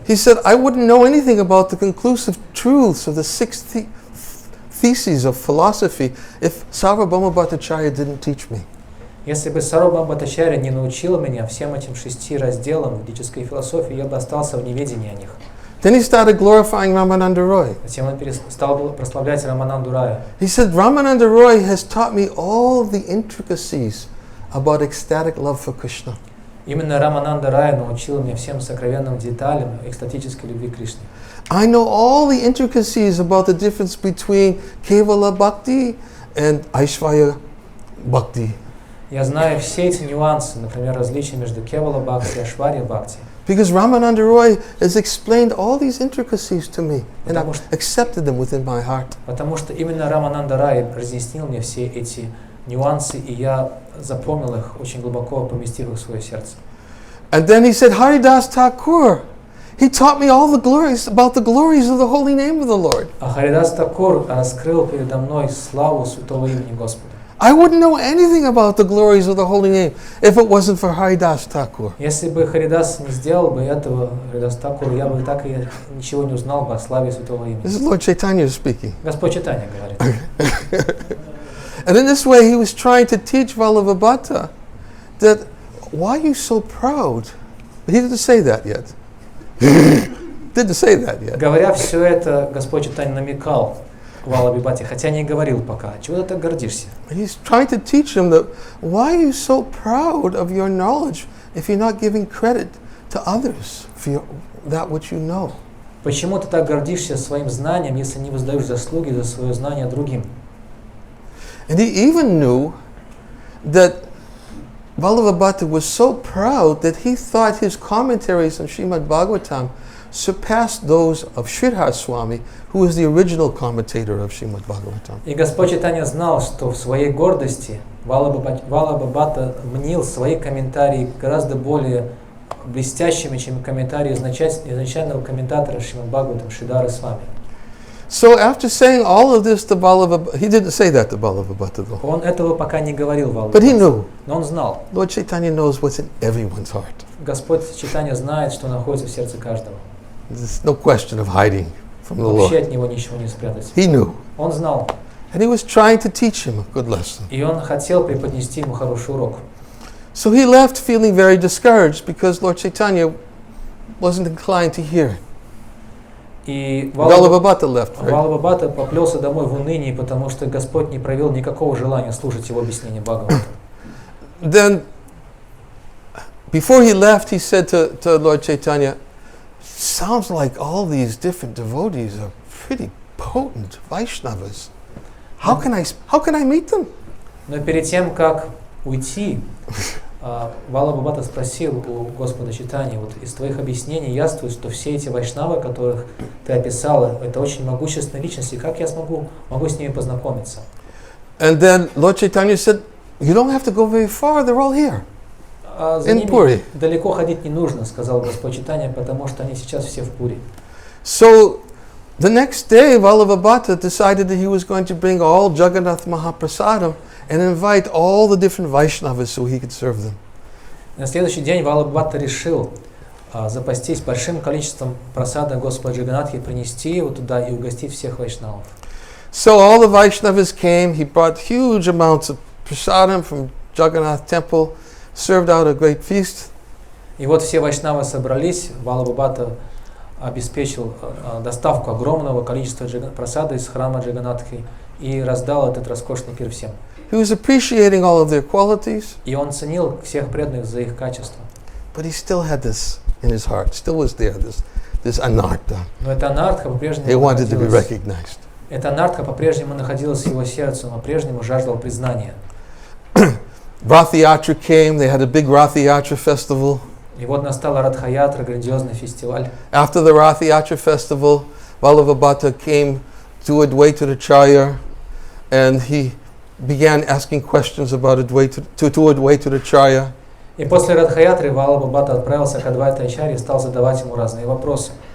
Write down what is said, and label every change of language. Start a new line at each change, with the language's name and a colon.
English: He said, I wouldn't know anything about the conclusive truths of the six theses of philosophy if Sarvabhauma Bhattacharya didn't teach me.
Russian: Если бы Сарвабхаума Бхаттачарья не научила меня всем этим 6 разделам ведической философии, я бы остался в неведении о них.
English: Then he started glorifying Ramananda Roy.
Russian: Затем он стал прославлять Рамананду Рая.
English: He said, Ramananda Roy has taught me all the intricacies about ecstatic love for Krishna.
Russian: Именно Рамананда Рая научил меня всем сокровенным деталям экстатической любви к Кришне.
English: I know all the intricacies about the difference between Kevala Bhakti and Aishvaya Bhakti.
Russian: Я знаю все эти нюансы, например, различия между Кевала Бхакти и Ашварья Бхакти.
English: Because Ramananda Roy has explained all these intricacies to me, and I've accepted them within my heart.
Russian: Потому что именно Рамананда Рай разъяснил мне все эти нюансы, и я запомнил их очень глубоко, поместив их в свое сердце.
English: And then he said, Haridas Thakur, he taught me all the glories, about the glories of the holy name of the Lord.
Russian: А Харидас Такур раскрыл передо мной славу святого имени Господа.
English: I wouldn't know anything about the glories of the holy name if it wasn't for Haridas Thakur.
Russian: Если бы Харидас не сделал бы этого, Харидас Такур, я бы так и ничего не узнал бы о славе святого имени.
English: This is Lord Chaitanya speaking.
Russian: Господь Чайтанья говорит.
English: And in this way he was trying to teach Vallabhabhata that, why are you so proud? But he didn't say that yet. Didn't say that yet.
Russian: Говоря все это, Господь Чайтанья намекал Валабхабхате, хотя не говорил пока. Чего ты так гордишься?
English: He's trying to teach him that, why are you so proud of your knowledge if you're not giving credit to others for that which you know?
Russian: Почему ты так гордишься своим знанием, если не воздаешь заслуги за свое знание другим?
English: And he even knew that Vallabhabhata was so proud that he thought his commentaries on Srimad Bhagavatam surpassed those of Sridhar Swami, who was the original commentator of Srimad Bhagavatam.
Russian: И Господь Чайтанья знал, что в своей гордости Валабхабхата мнил свои комментарии гораздо более блестящими, чем комментарии изначального комментатора Шримад Бхагаватам Шридхара Свами.
English: So after saying all of this to Vallabhabhata, he didn't say that to Vallabhabhata though.
Russian: Он этого пока не говорил
English: But he
Russian: Валабхабхате,
English: knew.
Russian: но он знал.
English: Lord Chaitanya knows what's in everyone's heart.
Russian: Господь Чайтанья знает, что находится в сердце каждого.
English: There's no question of hiding from the
Russian: Вообще
English: Lord.
Russian: от него ничего не спрятать.
English: He knew.
Russian: Он знал.
English: And he was trying to teach him a good lesson.
Russian: И он хотел преподнести ему хороший урок.
English: So he left feeling very discouraged because Lord Chaitanya wasn't inclined to hear it.
Russian: И
English: Vallabhabhata left, right?
Russian: Валабхабхата поплелся домой в унынии, потому что Господь не проявил никакого желания слушать его объяснение Бхагавата.
English: Then, before he left, he said to Lord Chaitanya, sounds like all these different devotees are pretty potent Vaishnavas. How can I meet them?
Russian: Но перед тем, как уйти, Валабхабхата спросил у Господа Чайтаньи, вот из твоих объяснений яствует, что все эти вайшнавы, которых ты описала, это очень могущественные личности, как я могу с ними познакомиться?
English: And then Lord Chaitanya said, you don't have to go very far, they're all here.
Russian: За ними далеко ходить не нужно, сказал Господь Чайтанья, потому что они сейчас все в Пури.
English: So the next day, Vallabhabhata decided that he was going to bring all Jagannath Mahaprasadam and invite all the different Vaishnavas so he could serve them.
Russian: На следующий день Валабхабхата решил запастись большим количеством прасада Господа Джаганатхи, принести его туда и угостить всех вайшнавов.
English: So all the Vaishnavas came, he brought huge amounts of prasadam from Jagannath temple, served out a great feast.
Russian: И вот все вайшнавы собрались, Валабхабхата обеспечил доставку огромного количества прасада из храма Джаганатхи и раздал этот роскошный пир всем.
English: He was appreciating all of their qualities.
Russian: И он ценил всех преданных за их качества.
English: But he still had this in his heart, still was there, this anartha.
Russian: Но эта анартха по-прежнему
English: He wanted to be recognized.
Russian: Эта анартха по-прежнему находилась в его сердце, он по-прежнему жаждал признания.
English: Rath Yatra came, they had a big Rath Yatra festival.
Russian: И вот настала Радха-ятра, грандиозный фестиваль.
English: After the Rath Yatra festival, Vallabhabhata came to Advaitacharya and he began asking questions about Advaitacharya.
Russian: И после Радха-ятры Валабхабхата отправился к Адвайта-ачарье и стал задавать ему разные вопросы.